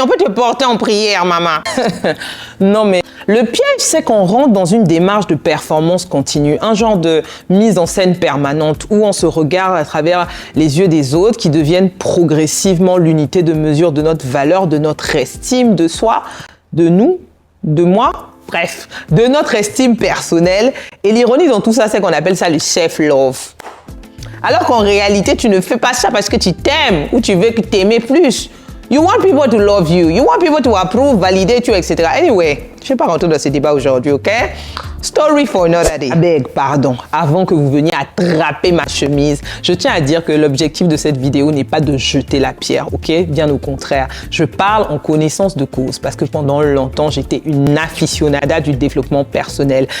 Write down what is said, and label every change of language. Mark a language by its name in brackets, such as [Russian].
[French] On peut te porter en prière, maman. Non, mais le piège, c'est qu'on rentre dans une démarche de performance continue, un genre de mise en scène permanente où on se regarde à travers les yeux des autres qui deviennent progressivement l'unité de mesure de notre valeur, de notre estime de soi, de nous, de moi. Bref, de notre estime personnelle. Et l'ironie dans tout ça, c'est qu'on appelle ça le self-love. Alors qu'en réalité, tu ne fais pas ça parce que tu t'aimes ou tu veux que t'aimer plus. [English] You want people to love you. You want people to approve, validate you, etc. Anyway, [French] je ne vais pas rentrer dans ce débat aujourd'hui, ok? [English] Story for another day. Beg, pardon. [French] Avant que vous veniez attraper ma chemise, je tiens à dire que l'objectif de cette vidéo n'est pas de jeter la pierre, ok? Bien au contraire. Je parle en connaissance de cause parce que pendant longtemps, j'étais une aficionada du développement personnel.